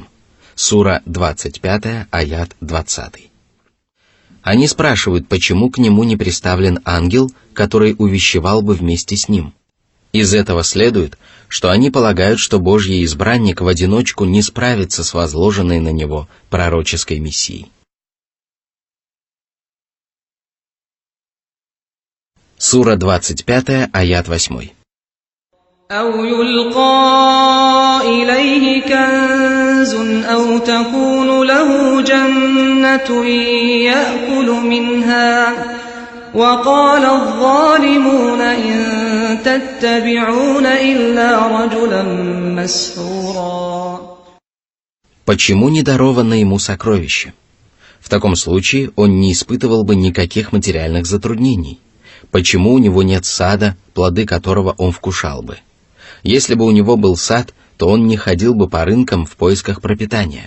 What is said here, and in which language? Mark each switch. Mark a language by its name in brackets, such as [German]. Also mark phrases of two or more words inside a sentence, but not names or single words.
[Russian] Сура 25, аят 20. Они спрашивают, почему к нему не приставлен ангел, который увещевал бы вместе с ним. Из этого следует, что они полагают, что Божий избранник в одиночку не справится с возложенной на него пророческой миссией. Сура 25, аят 8. [Arabic] أو يلقى إليه كنز أو تكون له جنة يأكل منها وقال الظالمون إن تتبعون إلا رجلا مسحورا. [Russian] Почему не даровано ему сокровище? В таком случае он не испытывал бы никаких материальных затруднений. Почему у него нет сада, плоды которого он вкушал бы? Если бы у него был сад, то он не ходил бы по рынкам в поисках пропитания.